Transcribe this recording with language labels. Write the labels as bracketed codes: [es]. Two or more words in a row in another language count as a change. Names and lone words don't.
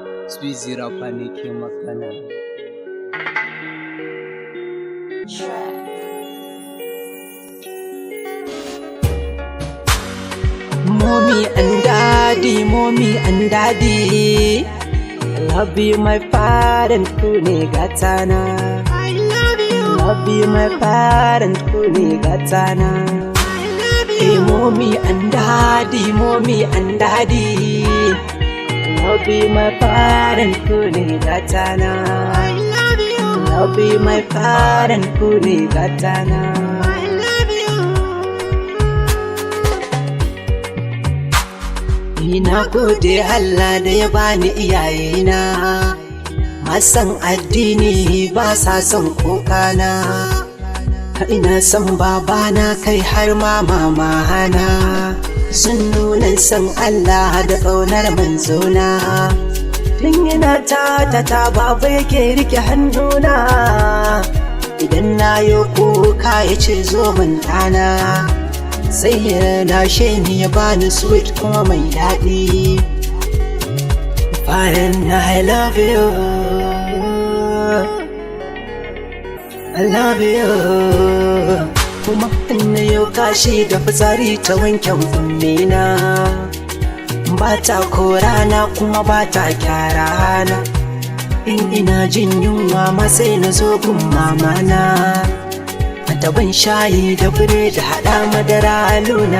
[ha] Squeezy rapper ne ke magana. [en] Mommy and daddy, I love you my parent [ha] kune gatana. [en] I love you. Love you my parent [ha] kune gatana. [en] I love Hey you. mommy and daddy, love you my parent [ha] kune gatana. [en] I love you. Love you my parent [ha] kune gatana. [en] I love you. [ha] Ina gode Allah da ya bani iyayena, masan addini ba sa son kokana. Ina son babana kai har ma mamana, sun nuna son Allah da ƙaunar manzona. Tun yana ta baba yake rike hannuna, idan na yi kuka ya ce zo min ɗana. Sai ya dashe ni ya bani sweet kuma mai daɗi. [en] Fine, I love you, I love you. [ha] Kuma ina yau kashi da fitsari ta wanken ummina, ba ta korana kuma ba ta kyarana. In ina jin yunwa ma sai na zo gun mamana, daban shayi da biredi haɗa madara luna.